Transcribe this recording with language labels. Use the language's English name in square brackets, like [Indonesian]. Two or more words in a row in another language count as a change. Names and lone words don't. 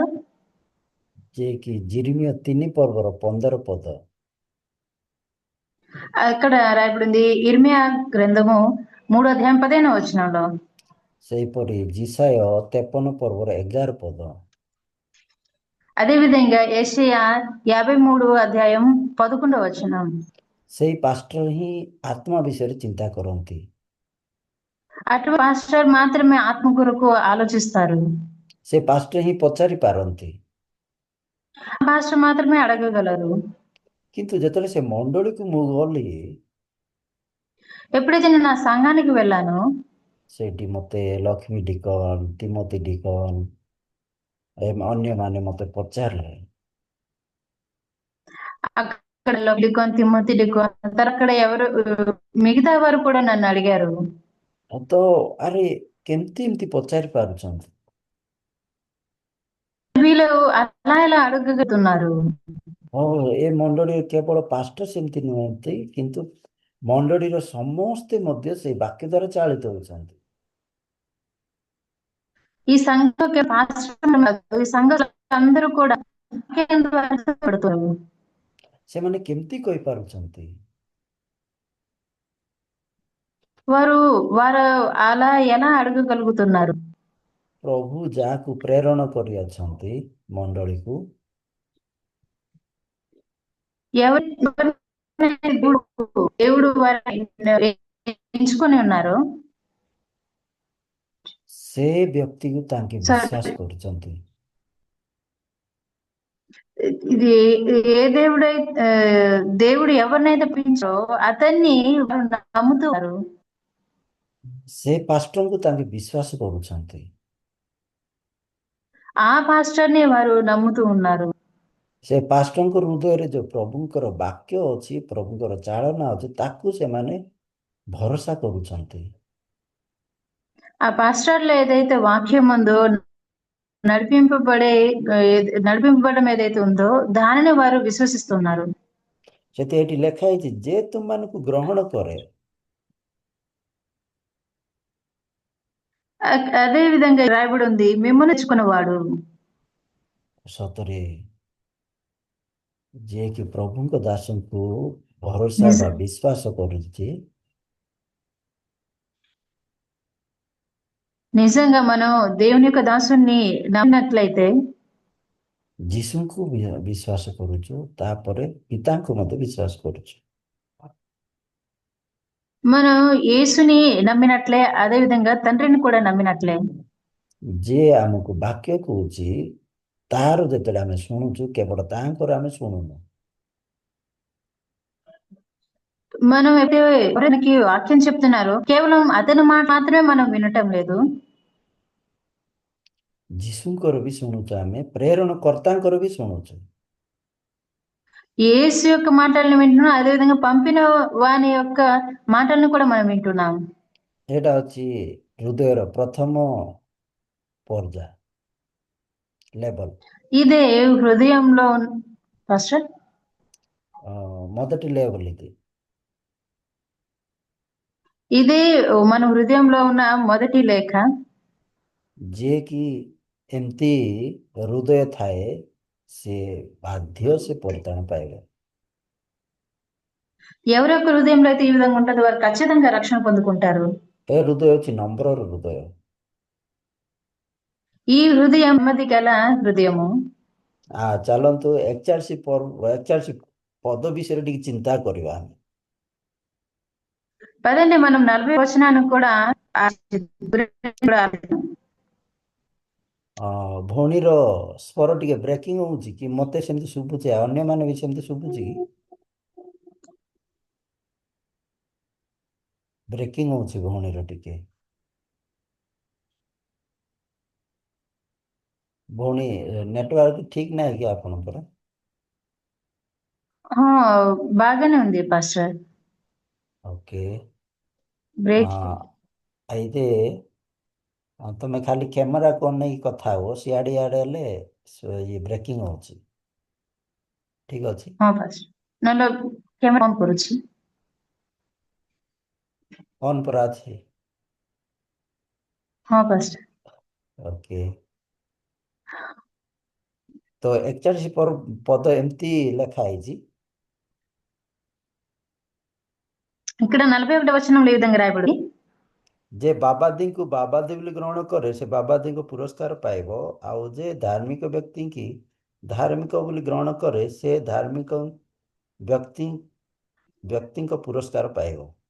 [Odia] ଯିଏକି ଜିରିମିୟ 3 ପର୍ବର 15 ପଦ, [Telugu] అక్కడ రాయబడింది ఇర్మియా గ్రంథము 3వ అధ్యాయం 15వ వచనంలో. [Odia] ସେହିପରି ଜିସାୟ 53 ପର୍ବର 11 ପଦ, [Telugu] అదే విధంగా యెషయా 53వ అధ్యాయం 11వ వచనం. [Odia] ସେଇ ପାଷ୍ଟର ହିଁ ଆତ୍ମା ବିଷୟରେ ଚିନ୍ତା କରନ୍ତି। [Telugu] అటువంటి పాస్టర్ మాత్రమే ఆత్మ కొరకు ఆలోచిస్తారు. [Odia] ସେ ପାଷ୍ଟର ହିଁ ପଚାରି ପାରନ୍ତି। [Telugu] ఆ పాస్టర్ మాత్రమే అడగగలరు. [Odia] କିନ୍ତୁ ଯେତେବେଳେ ସେ ମଣ୍ଡଳୀକୁ ମୁଁ ଗଲି, [Telugu] ఎప్పుడైతే నేను నా సంఘానికి వెళ్ళానో [Odia] ସେଇଠି ମୋତେ ଲକ୍ଷ୍ମୀ ଡିକନ, ତିମୋତି ଡିକନ, ଅନ୍ୟମାନେ ମୋତେ ପଚାରିଲେ, [Telugu] అక్కడ డికోన్, తిమ్మతి డికోన్, అక్కడ ఎవరు మిగతా వారు కూడా నన్ను అడిగారు. [Odia] ତ ଆରେ କେମିତି ଏମିତି ପଚାରି ପାରୁଛନ୍ତି? [Telugu] వీళ్ళు అలా ఎలా అడగగలుగుతున్నారు? [Odia] ଏ ମଣ୍ଡଳୀରେ କେବଳ ପାଷ୍ଟର ସେମିତି ନୁହନ୍ତି, କିନ୍ତୁ ମଣ୍ଡଳୀର ସମସ୍ତେ ମଧ୍ୟ ସେଇ ବାକ୍ୟ ଦ୍ୱାରା ଚାଳିତ ହେଉଛନ୍ତି। [Telugu] ఈ సంఘ పాస్టర్, ఈ సంఘ అందరూ కూడా పడుతున్నారు. [Odia] ସେମାନେ କେମିତି କହିପାରୁଛନ୍ତି? [Telugu] వారు వారు అలా ఎలా అడగగలుగుతున్నారు? [Odia] ପ୍ରଭୁ ଯାହାକୁ ପ୍ରେରଣ କରିଅଛନ୍ତି ମଣ୍ଡଳୀକୁ, [Telugu] దేవుడు వారిని ఎంచుకొని ఉన్నారు, [Odia] ସେ ବ୍ୟକ୍ତିକୁ ତାଙ୍କେ ବିଶ୍ୱାସ କରୁଛନ୍ତି। [Telugu] ఇది ఏ దేవుడు ఎవరినైతే పిలిచో అతన్ని వారు నమ్ముతారు. [Odia] ସେ ପାଷ୍ଟରଙ୍କୁ ତାଙ୍କେ ବିଶ୍ୱାସ କରୁଛନ୍ତି। [Telugu] ఆ పాస్టర్ ని వారు నమ్ముతూ ఉన్నారు. [Odia] ସେ ପାଷ୍ଟରଙ୍କ ହୃଦୟରେ ଯୋଉ ପ୍ରଭୁଙ୍କର ବାକ୍ୟ ଅଛି, ପ୍ରଭୁଙ୍କର ଚାଳନା ଅଛି, ତାକୁ ସେମାନେ ଭରସା କରୁଛନ୍ତି। [Telugu] ఆ పాస్టర్లో ఏదైతే వాక్యం ఉందో, నడిపింపబడడం ఏదైతే ఉందో దానిని వారు విశ్వసిస్తున్నారు. [Odia] ସେଠି ଏଠି ଲେଖା ହେଇଛି, ଯେ ତୁମମାନଙ୍କୁ ଗ୍ରହଣ କରେ, [Telugu] అదే విధంగా రాయబడి ఉంది, మిమ్మల్ని తెచ్చుకున్నవాడు. [Odia] ସତରେ ଯିଏକି ପ୍ରଭୁଙ୍କ ଦାସଙ୍କୁ ଭରସା ବା ବିଶ୍ୱାସ କରୁଛି, [Telugu] నిజంగా మనం దేవుని యొక్క దాసుని నమ్మినట్లయితే, [Odia] ଯୀଶୁଙ୍କୁ ବିଶ୍ୱାସ କରୁଛୁ, ତାପରେ ପିତାଙ୍କୁ ମଧ୍ୟ ବିଶ୍ୱାସ କରୁଛୁ। [Telugu] మనం యేసుని నమ్మినట్లే అదే విధంగా తండ్రిని కూడా నమ్మినట్లే। [Odia] ଯିଏ ଆମକୁ ବାକ୍ୟ କହୁଛି, ତାହାର ଯେତେବେଳେ ଆମେ ଶୁଣୁଛୁ, କେବଳ ତାଙ୍କର ଆମେ ଶୁଣୁନୁ। [Telugu] మనం ఎవరికి వాక్యం చెప్తున్నారో కేవలం అతని మాట మాత్రమే మనం వినటం లేదు, [Odia] ଯୀଶୁଙ୍କର ବି ଶୁଣୁଛୁ, ଆମେ ପ୍ରେରଣକର୍ତ୍ତାଙ୍କର ବି ଶୁଣୁଛୁ। [Telugu] యేసు యొక్క మాటలను వింటున్నాం, అదే విధంగా పంపిన వాని యొక్క మాటలను కూడా మనం వింటున్నాం। [Odia] ଏଇଟା ଅଛି ହୃଦୟର ପ୍ରଥମ ପର୍ଯ୍ୟାୟ, ଲେବଲ। [Telugu] ఇదే హృదయంలో ఫస్ట్ మొదటి లేవల్ ఇది। ఇదే మన హృదయంలో ఉన్న మొదటి లేఖ। [Odia] ଯିଏକି ଏମିତି ହୃଦୟ ଥାଏ, ସେ ବାଧ୍ୟ ସେ ପରିତ୍ରାଣ ପାଇବେ। [Telugu] ఎవరి యొక్క హృదయంలో అయితే ఈ విధంగా ఉంటుందో వారు ఖచ్చితంగా రక్షణ పొందుకుంటారు. [Odia] ଏ ହୃଦୟ ହେଉଛି ନମ୍ରର ହୃଦୟ। [Telugu] ఈ హృదయం నెమ్మది గల హృదయము. [Odia] ଚାଲନ୍ତୁ 41 ପଦ ବିଷୟରେ ଟିକେ ଚିନ୍ତା କରିବା ଆମେ। [Telugu] పదండి మనం 40 వచనాన్ని కూడా ఆలోచిద్దాం. [Odia] ଭଉଣୀର ସ୍ୱର ଟିକେ ବ୍ରେକିଂ ହଉଛି କି? ମତେ ସେମିତି ଶୁଭୁଛି, ଅନ୍ୟମାନେ ବି ସେମିତି ଶୁଭୁଛି କି? ବ୍ରେକିଂ ହଉଛି ଭଉଣୀର ଟିକେ। ଭଉଣୀ ନେଟୱାର୍କ ଠିକ ନାହିଁ କି ଆପଣଙ୍କର? [Telugu] ఆ, బాగానే ఉంది పాస్టర్. ఓకే। బ్రేక్. [Odia] అయితే ତମେ ଖାଲି କ୍ୟାମେରାକୁ ଅନେଇକି କଥା ହୁଅ, ସିଆଡ଼େ ଇଆଡ଼େ ହେଲେ ଇଏ ବ୍ରେକିଂ ହଉଛି। ଠିକ ଅଛି। ହଁ ପାସ୍టర్, ନହେଲେ କ୍ୟାମେରା ଅନ୍ କରୁଛି। ଅନ୍ ପରା ଅଛି। ହଁ ପାସ୍టర్। ଓକେ। ତ 41 ପଦ ଏମିତି ଲେଖା ହେଇଛି। [Telugu] ఇక్కడ 41 వచనంలో ఈ విధంగా రాయబడి, [Odia] ଯେ ବାବାଦୀଙ୍କୁ ବାବାଦୀ ବୋଲି ଗ୍ରହଣ କରେ ସେ ବାବାଦୀଙ୍କ ପୁରସ୍କାର ପାଇବ, ଆଉ ଯେ ଧାର୍ମିକ ବ୍ୟକ୍ତିଙ୍କି ଧାର୍ମିକ ବୋଲି ଗ୍ରହଣ କରେ ସେ ଧାର୍ମିକ ବ୍ୟକ୍ତିଙ୍କ ପୁରସ୍କାର ପାଇବ।